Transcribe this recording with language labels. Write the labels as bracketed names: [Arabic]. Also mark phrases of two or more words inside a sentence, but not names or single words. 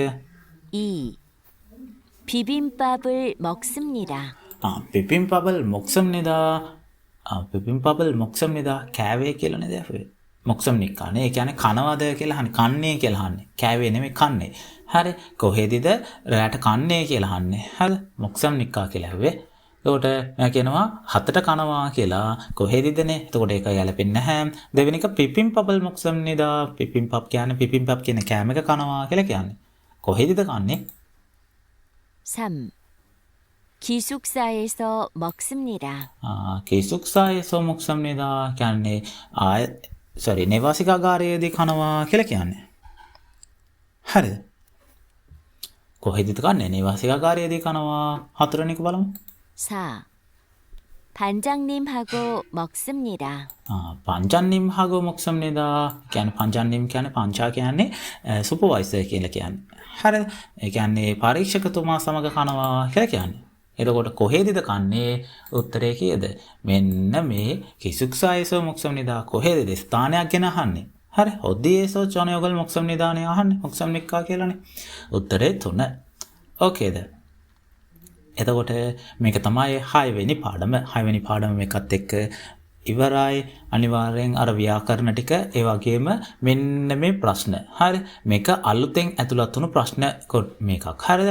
[Sinhala] 2. [Korean] 비빔밥을 먹습니다. 비빔밥을 먹습니다 비빔밥을 먹습니다 [Sinhala] කෑවේ කියලා නේද ඇහුවේ. මොක්සම්නික්කානේ. ඒ කියන්නේ කනවද කියලා අහන්නේ. කන්නේ කියලා අහන්නේ. කෑවේ නෙමෙයි කන්නේ. හරි. කොහෙදිද රැට කන්නේ කියලා අහන්නේ. හරි. මොක්සම්නික්කා කියලා ඇහුවේ. එතකොට මම කියනවා හතට කනවා කියලා කොහෙදිදනේ. එතකොට ඒක ගැලපෙන්නේ නැහැ. දෙවෙනි එක [Korean] 비빔밥을 먹습니다. [Sinhala] පිපින්පබ් කියන්නේ පිපින්පබ් කියන කෑම එක කනවා කියලා කියන්නේ. කොහෙදිද කන්නේ? 3. [Korean] 기숙사에서 먹습니다. 기숙사에서 먹습니다. [Sinhala] කියන්නේ නිවාසිකාගාරයේදී කනවා කියලා කියන්නේ. හරිද? කොහෙදද කන්නේ? නිවාසිකාගාරයේදී කනවා. හතරවෙනි එක බලමු. 4. [Korean] 반장님하고 먹습니다. 반장님하고 먹습니다. [Sinhala] කියන්නේ 반장님 කියන්නේ පංචා කියන්නේ සුපර්වයිසර් කියලා කියන්නේ. හරිද? ඒ කියන්නේ පරීක්ෂකතුමා සමග කනවා කියලා කියන්නේ. එතකොට කොහෙදද කන්නේ? උත්තරේ කීයද? මෙන්න මේ [Korean] 기숙사에서 먹습니다. [Sinhala] කොහෙද ස්ථානයක් ගැන අහන්නේ. හරි. [Korean] 어디에서 저녁을 먹습니다නේ අහන්නේ. 먹습니까 කියලානේ. [Sinhala] උත්තරේ 3. ඕකේද? එතකොට මේක තමයි 6 වෙනි පාඩම. 6 වෙනි පාඩම මේකත් එක්ක ඉවරයි. අනිවාර්යෙන් අර ව්‍යාකරණ ටික ඒ වගේම මෙන්න මේ ප්‍රශ්න. හරි. මේක අලුතෙන් ඇතුළත් වුණු ප්‍රශ්න මේකක්. හරිද?